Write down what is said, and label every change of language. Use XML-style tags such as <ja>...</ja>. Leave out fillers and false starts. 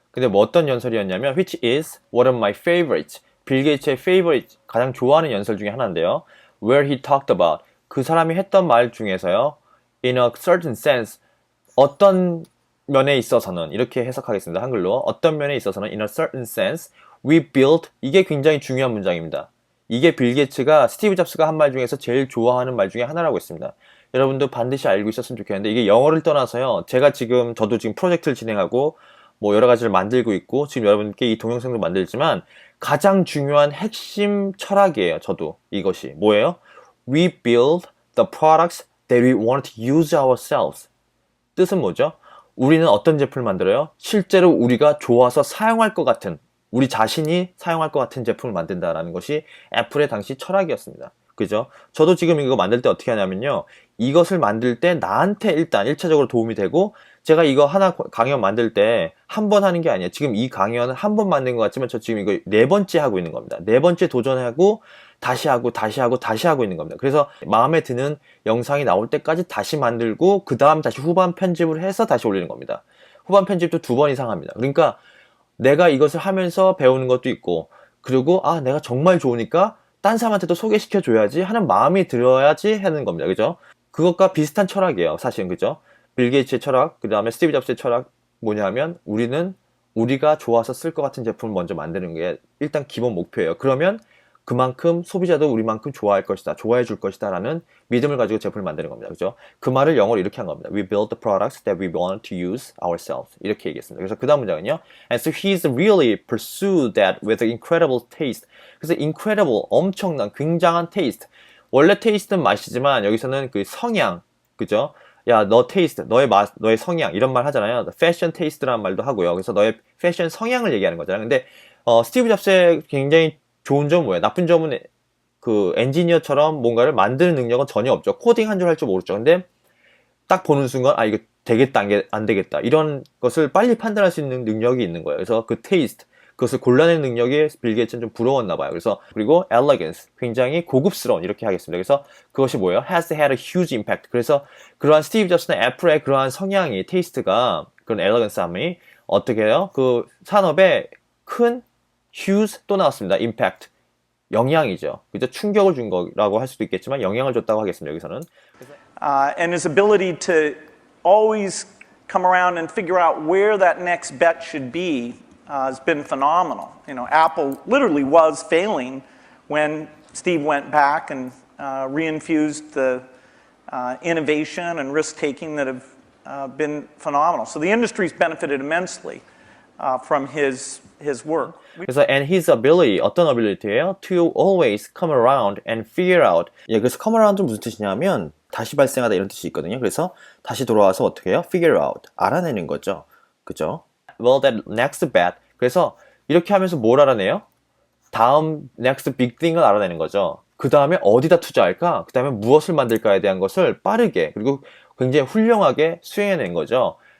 <ko>근데 뭐 어떤 연설이었냐면, which is one of my favorites. 빌 게이츠의 favorite, 가장 좋아하는 연설 중에 하나인데요. Where he talked about, 그 사람이 했던 말 중에서요. In a certain sense, 어떤 면에 있어서는, 이렇게 해석하겠습니다. 한글로. 어떤 면에 있어서는, in a certain sense, we built, 이게 굉장히 중요한 문장입니다. 이게 빌 게이츠가 스티브 잡스가 한 말 중에서 제일 좋아하는 말 중에 하나라고 했습니다. 여러분도 반드시 알고 있었으면 좋겠는데 이게 영어를 떠나서요. 저도 지금 프로젝트를 진행하고 뭐 여러 가지를 만들고 있고 지금 여러분께 이 동영상도 만들지만 가장 중요한 핵심 철학이에요. 저도 이것이 뭐예요?</ko> <en>We build the products that we want to use ourselves.</en> <ko>뜻은 뭐죠? 우리는 어떤 제품을 만들어요? 실제로 우리가 좋아서 사용할 것 같은, 우리 자신이 사용할 것 같은 제품을 만든다라는 것이 애플의 당시 철학이었습니다. 그죠? 저도 지금 이거 만들 때 어떻게 하냐면요. 이것을 만들 때 나한테 일단 1차적으로 도움이 되고 제가 이거 하나 강연 만들 때 한 번 하는 게 아니에요. 지금 이 강연은 한 번 만든 것 같지만 저 지금 이거 4번째 하고 있는 겁니다. 4번째 도전하고 다시 하고 있는 겁니다. 그래서 마음에 드는 영상이 나올 때까지 다시 만들고 그 다음 다시 후반 편집을 해서 다시 올리는 겁니다. 후반 편집도 2번 이상 합니다. 그러니까 내가 이것을 하면서 배우는 것도 있고 그리고 내가 정말 좋으니까 딴 사람한테도 소개시켜 줘야지 하는 마음이 들어야지 하는 겁니다. 그죠? 그것과 비슷한 철학이에요. 사실은. 그죠? 빌 게이츠의 철학, 그 다음에 스티브 잡스의 철학 뭐냐면 우리가 좋아서 쓸 것 같은 제품을 먼저 만드는 게 일단 기본 목표예요. 그러면 그만큼 소비자도 우리만큼 좋아해 줄 것이다 라는 믿음을 가지고 제품을 만드는 겁니다. 그죠? 그 말을 영어로 이렇게 한 겁니다.</ko> <en>We build the products that we want to use ourselves.</en> <ko>이렇게 얘기했습니다. 그래서 그 다음 문장은요.</ko> <en>And so he's really pursued that with incredible taste.</en> <ko>그래서 incredible, 엄청난, 굉장한 taste. 원래 taste는 맛이지만 여기서는 그 성향, 그죠? 야, 너 테이스트, 너의 맛, 너의 성향 이런 말 하잖아요. 패션 테이스트라는 말도 하고요. 그래서 너의 패션 성향을 얘기하는 거잖아요. 근데 스티브 잡스의 굉장히 좋은 점은 뭐예요? 나쁜 점은 그 엔지니어처럼 뭔가를 만드는 능력은 전혀 없죠. 코딩 한 줄 할 줄 모르죠. 근데 딱 보는 순간 아 이거 되겠다 안 되겠다 이런 것을 빨리 판단할 수 있는 능력이 있는 거예요. 그래서 그 테이스트 그것을 골라내는 능력이 빌 게이츠는 좀 부러웠나 봐요. 그래서 그리고 elegance 굉장히 고급스러운 이렇게 하겠습니다.</ko> <en>그래서 그것이 뭐예요? has had a huge impact.</en> <ko>그래서 그러한 스티브 잡스나 애플의 그러한 성향이 테이스트가 그런 elegance함이 어떻게 해요? 그 산업에 큰 huge 또 나왔습니다. impact 영향이죠. 그죠? 충격을 준 거라고 할 수도 있겠지만 영향을 줬다고 하겠습니다. 여기서는.</ko> <en>And his ability to always come around and figure out where that next bet should be has been phenomenal. You know, Apple literally was failing when Steve went back and reinfused the innovation and risk-taking that have been phenomenal. So the industry's benefited immensely from his work. 그래서 and his ability 어떤 ability예요? To always come around and figure out.</en> <ko>예, 그래서 come around은 무슨 뜻이냐면 다시 발생하다 이런 뜻이 있거든요. 그래서 다시 돌아와서 어떻게 해요?</ko> <en>Figure out. 알아내는 거죠. 그죠? Well, that next bet.</en> <ko>그래서 이렇게 하면서 뭘 알아내요? 다음 next big thing을 알아내는 거죠. 그 다음에 어디다 투자할까? 그 다음에 무엇을 만들까에 대한 것을 빠르게 그리고 굉장히 훌륭하게 수행해낸 거죠.</ko>